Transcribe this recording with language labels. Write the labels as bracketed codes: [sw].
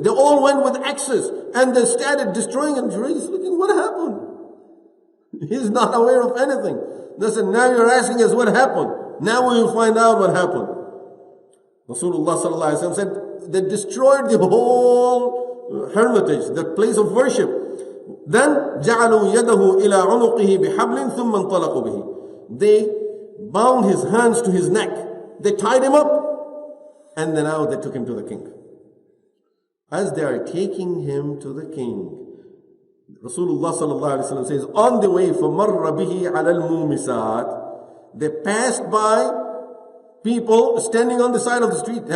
[en] They all went with axes. And they started destroying it. Jurayj is looking, what happened? He's not aware of anything. They said, now you're asking us what happened. Now we will find out what happened. Rasulullah sallallahu alayhi wa sallam said, they destroyed the whole hermitage, the place of worship. Then [ar] جَعَلُوا يَدَهُ إِلَىٰ عُنُقِهِ بِحَبْلٍ ثُمَّ انطَلَقُوا بِهِ. [en] They bound his hands to his neck. They tied him up. And then now they took him to the king. As they are taking him to the king, Rasulullah sallallahu alaihi wasallam says, on the way, [ar] فَمَرَّ بِهِ عَلَى الْمُومِسَاتِ, [en] they passed by people standing on the side of the street.